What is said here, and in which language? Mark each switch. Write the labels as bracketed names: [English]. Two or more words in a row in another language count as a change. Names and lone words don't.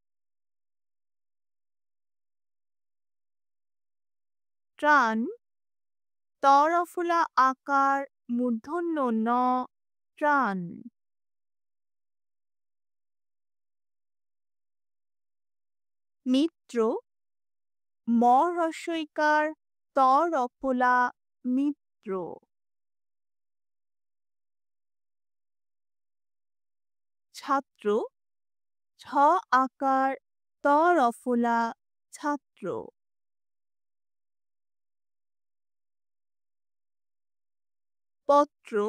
[Bangla] ত্রাণ। ত রফলা আকার, মূর্ধন্য ন, ত্রাণ। মিত্র। ম হ্রস্বইকার, ত রফলা, মিত্র। ছাত্র। ছ আকার, ত রফলা, ছাত্র। পত্র।